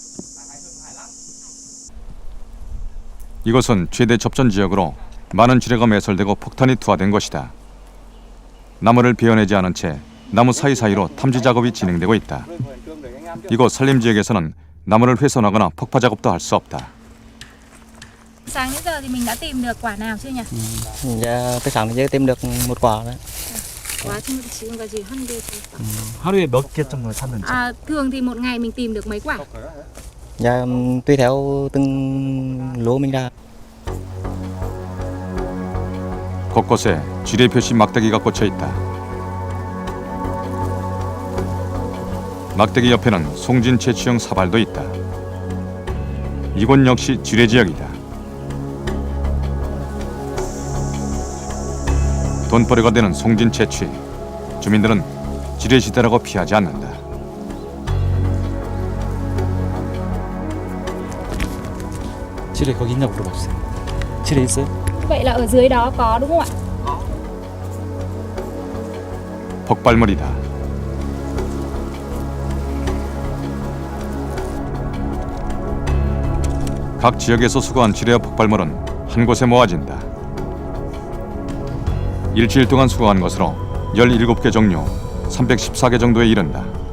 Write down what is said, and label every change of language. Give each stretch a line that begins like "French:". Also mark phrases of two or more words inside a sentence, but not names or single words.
Korean: 이곳은 최대 접전 지역으로 많은 지뢰가 매설되고 폭탄이 투하된 것이다. 나무를 베어내지 않은 채 나무 사이사이로 탐지 작업이 진행되고 있다. 이곳 산림 지역에서는 나무를 훼손하거나 폭파 작업도 할 수 없다.
Vietnamese: Sáng đến giờ thì mình đã tìm được quả nào chưa nhỉ? Dạ, tới sáng đến giờ tìm được một quả đấy.
Korean: Quả 지금 지금까지 한 개. 하루에 몇 개 정도 찾는지?
Vietnamese: À, thường thì một ngày mình tìm được mấy quả? Dạ, tùy theo từng lúa mình ra.
Korean: 곳곳에 지뢰 표시 막대기가 꽂혀 있다. 막대기 옆에는 송진 채취형 사발도 있다. 이곳 역시 지뢰 지역이다. 돈벌이가 되는 송진 채취. 주민들은 지뢰 시대라고 피하지 않는다. 지뢰 거기 있냐고 물어봤어요. 지뢰 있어요?
Vietnamese: Vậy là ở dưới đó có đúng không ạ?
Korean: 폭발물이다. 각 지역에서 수거한 지뢰와 폭발물은 한 곳에 모아진다. 일주일 동안 수거한 것으로 17개 종류, 314개 정도에 이른다.